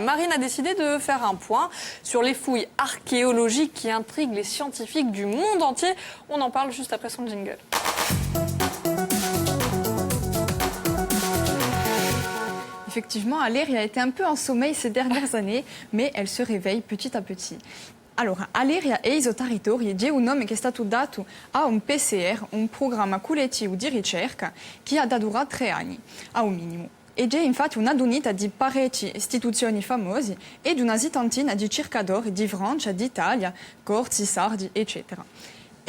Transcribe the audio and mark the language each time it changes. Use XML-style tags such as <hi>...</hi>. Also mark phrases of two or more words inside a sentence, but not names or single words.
<fr>Marine a décidé de faire un point sur les fouilles archéologiques qui intriguent les scientifiques du monde entier. On en parle juste après son jingle. Effectivement, Aléria a été un peu en sommeil ces dernières années, mais elle se réveille petit à petit.</fr> <it>Allora, Aléria è il territorio di un nome che è stato dato a un PCR, un programma collettivo di ricerca che ha da durare 3 anni, a un minimo. E c'è infatti una unità di parecchie istituzioni famose ed una settantina di ricercatori di Francia, d'Italia, Corsi, Sardi, eccetera.</it>